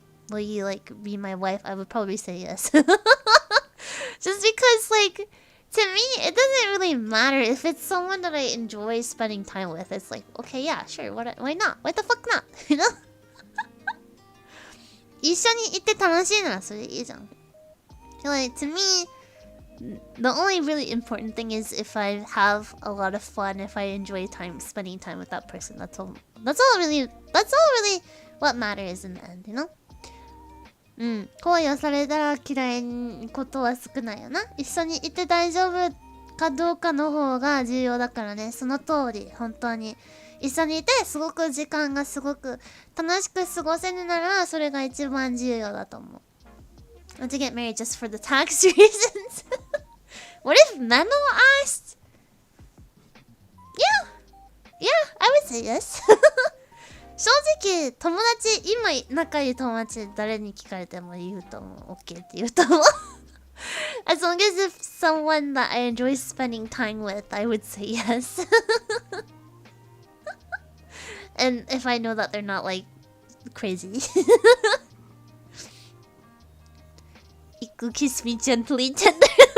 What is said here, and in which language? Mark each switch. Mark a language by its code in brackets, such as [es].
[en] Will you like be my wife?" I would probably say yes. Just because like to me it doesn't really matter if it's someone that I enjoy spending time with. It's like, okay, yeah, sure, why not? Why the fuck not? You know? [ja] 一緒に行って楽しいならそれでいいじゃん。 [en] Like, to me, the only really important thing is if I have a lot of fun, if I enjoy spending time with that person. That's all really what matters in the end, you know? [ja] うん。恋をされたら嫌いなことは少ないよな。一緒にいて大丈夫かどうかの方が重要だからね。その通り、本当に。一緒にいてすごく時間がすごく楽しく過ごせるならそれが一番重要だと思う。 [en] Want to get married just for the tax reasons? What if Meno asked? Yeah, I would say yes. [ja] 正直友達今仲いい友達誰に聞かれても言うと思う。 OK って言うと思う。 [en] As long as if someone that I enjoy spending time with, I would say yes. And if I know that they're not like crazy. Iku kiss me gently tenderly.